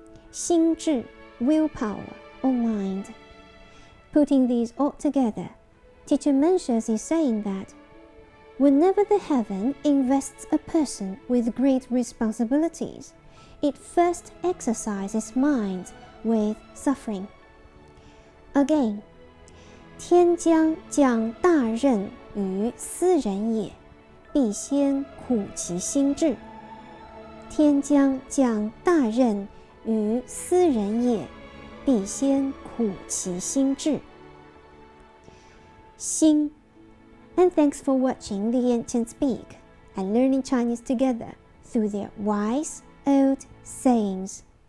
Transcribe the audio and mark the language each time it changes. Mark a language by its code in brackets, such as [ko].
[en] 心志 willpower or mind. Putting these all together, teacher Mencius is saying that whenever the heaven invests a person with great responsibilities, it first exercises mind with suffering. [zh] Again, 天将降大任于斯人也，必先苦其心志。天将降大任于斯人也，必先苦其心志。心. [en] And thanks for watching the ancients speak and learning Chinese together through their wise old sayings.